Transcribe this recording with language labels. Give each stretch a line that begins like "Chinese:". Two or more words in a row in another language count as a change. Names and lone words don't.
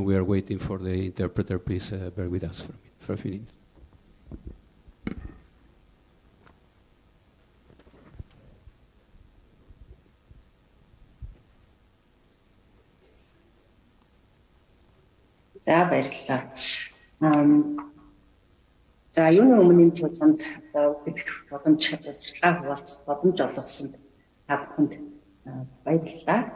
English: We are waiting for the interpreter. Please bear with us for a few minutes.
Mongolian: За баярлалаа. За юуны өмнө энэ цуцанд өгөх боломж удирдлага хуваалцах боломж олгосон та бүхэнд баярлалаа.